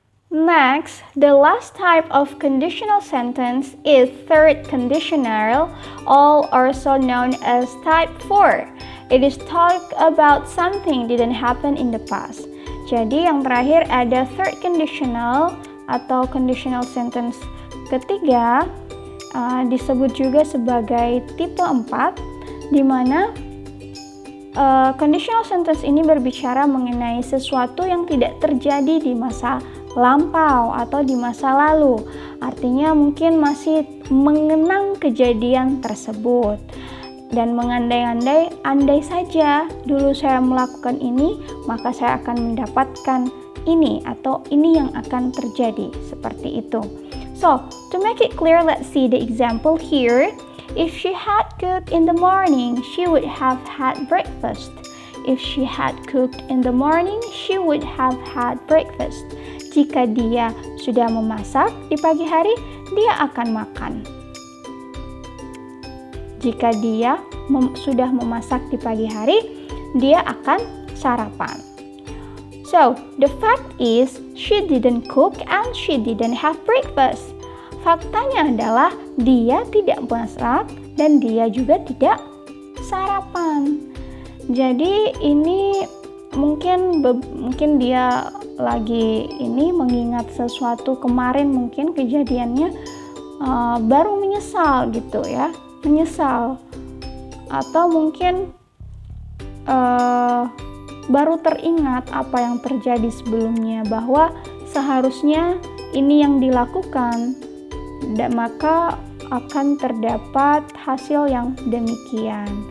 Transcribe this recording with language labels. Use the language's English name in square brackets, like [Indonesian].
[English] Next, the last type of conditional sentence is third conditional, also known as type 4. It is talk about something didn't happen in the past. [Indonesian] Jadi yang terakhir ada third conditional atau conditional sentence ketiga, disebut juga sebagai tipe 4, di mana conditional sentence ini berbicara mengenai sesuatu yang tidak terjadi di masa lampau atau di masa lalu. Artinya mungkin masih mengenang kejadian tersebut dan mengandai-andai, andai saja dulu saya melakukan ini, maka saya akan mendapatkan ini atau ini yang akan terjadi, seperti itu. [English] So, to make it clear, let's see the example here. If she had cooked in the morning, she would have had breakfast. If she had cooked in the morning, she would have had breakfast. [Indonesian] Jika dia sudah memasak di pagi hari, dia akan makan. Jika dia sudah memasak di pagi hari, dia akan sarapan. [English] So, the fact is, she didn't cook and she didn't have breakfast. [Indonesian] Faktanya adalah dia tidak masak dan dia juga tidak sarapan. Jadi ini mungkin dia lagi mengingat sesuatu kemarin, mungkin kejadiannya baru menyesal gitu ya, menyesal, atau mungkin baru teringat apa yang terjadi sebelumnya, bahwa seharusnya ini yang dilakukan, dan maka akan terdapat hasil yang demikian.